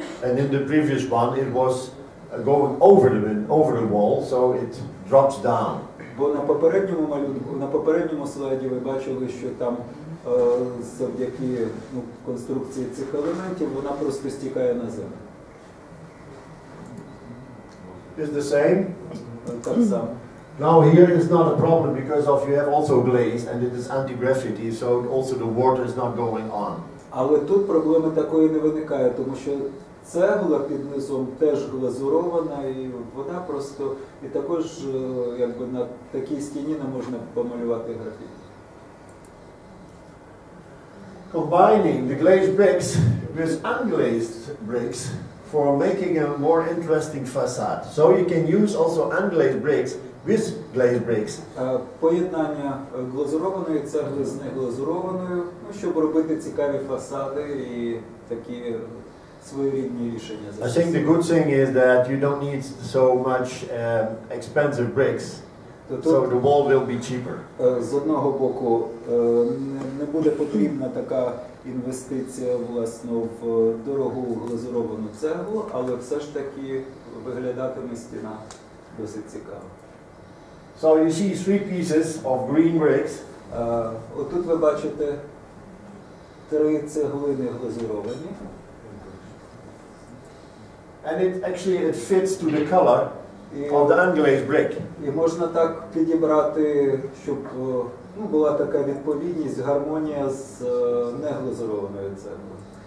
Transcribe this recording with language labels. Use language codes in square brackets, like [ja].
[en] And in the previous one it was going over the wall, so it drops down. [uk] Бо на попередньому малюнку, на попередньому слайді ви бачили, що там завдяки конструкції цих елементів вона просто стікає на землю. [en] It's the same. [uk] Так само. [en] Now here is not a problem because you have also glaze and it is anti-gravity, so also the water is not going on. [uk] Але тут проблеми такої не виникає, тому що цегла під низом теж глазурована, і вода просто, і також якби на такій стіні не можна помалювати графіті. [en] Combining the glazed bricks with unglazed bricks for making a more interesting facade. So you can use also unglazed bricks with glazed bricks. [uk] Поєднання глазурованої цегли з неглазурованою, щоб робити цікаві фасади і такі своєрідні рішення. [en] I think the good thing is that you don't need so much expensive bricks, so the wall will be cheaper. [uk] З одного боку, не буде потрібна така інвестиція, власне, в дорогу глазуровану цеглу, але все ж таки виглядатиме стіна досить цікаво. [en] So you see 3 pieces of green bricks. [uk] Отут ви бачите 3 цеглини глазуровані. [en] And it fits to the color of the unglazed brick. [uk] І можна так підібрати, щоб була така відповідність, гармонія з неглазурованою цеглою.